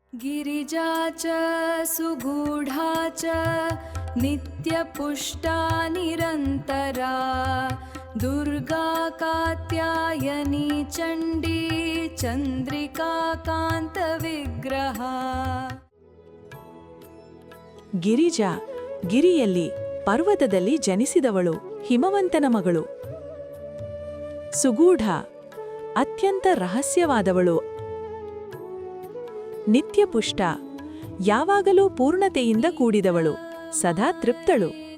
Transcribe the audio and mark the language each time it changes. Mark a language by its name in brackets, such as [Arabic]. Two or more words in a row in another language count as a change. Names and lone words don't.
[Sanskrit] गिरिजा च सुगूढा च नित्यपुष्टा निरन्तरा दुर्गा कात्यायनी चण्डी चन्द्रिका कान्तविग्रहा। [Kannada] ಗಿರಿಜಾ ಗಿರಿಯಲ್ಲಿ ಪರ್ವತದಲ್ಲಿ ಜನಿಸಿದವಳು, ಹಿಮವಂತನ ಮಗಳು. ಸುಗೂಢ ಅತ್ಯಂತ ರಹಸ್ಯವಾದವಳು. ನಿತ್ಯಪುಷ್ಟ ಯಾವಾಗಲೂ ಪೂರ್ಣತೆಯಿಂದ ಕೂಡಿದವಳು, ಸದಾ ತೃಪ್ತಳು.